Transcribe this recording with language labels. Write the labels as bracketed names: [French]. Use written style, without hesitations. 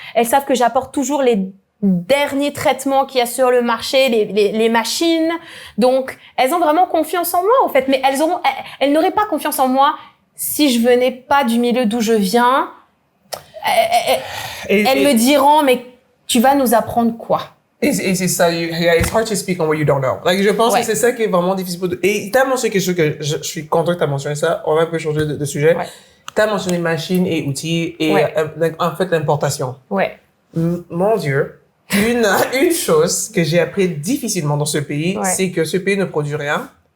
[French] Elles savent que j'apporte toujours les derniers traitements qu'il y a sur le marché, les machines. Donc, elles ont vraiment confiance en moi, en fait. Mais elles n'auraient pas confiance en moi si je venais pas du milieu d'où je viens. Elles me diront, mais tu vas nous apprendre quoi? Et c'est ça, [English] it's hard to speak on what you don't know. [French] Je pense que c'est ça qui est vraiment difficile pour... Et t'as mentionné quelque chose que je suis content que t'as mentionné ça. On va un peu changer de sujet. Ouais. T'as mentionné machines et outils et en fait l'importation. Ouais. Mon Dieu. Une chose que j'ai appris difficilement dans ce pays, c'est que ce pays ne produit rien.